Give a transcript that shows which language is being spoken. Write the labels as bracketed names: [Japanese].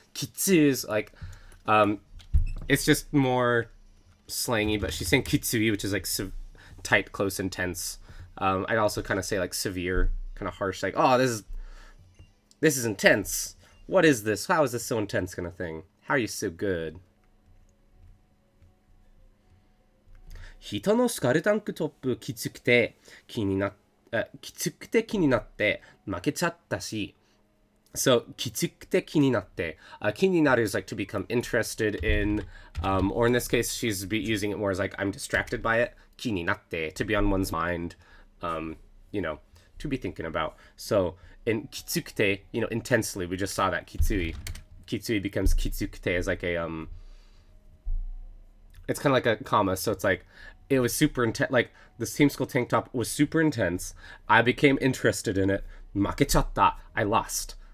[English] Kitsu is like, it's just more slangy, but she's saying kitsui, which is like tight, close, intense. I'd also kind of say like severe, kind of harsh, like, oh, this is intense. What is this? How is this so intense, kind of thing? How are you so good? [Japanese] 人のスカルタンクトップきつくて気になって負けちゃったし。 So, きつくて気になって。 [English] 気になる is like to become interested in, or in this case, she's using it more as like I'm distracted by it. [Japanese] 気になって [English] to be on one's mind, you know, to be thinking about. So, in [Japanese] きつくて, [English] you know, intensely, we just saw that きつい. きつい becomes きつくて as like a, it's kind of like a comma, so it's like, it was super intense, like, this Team Skull tank top was super intense, I became interested in it, [Japanese] 負けちゃった, [English] I lost.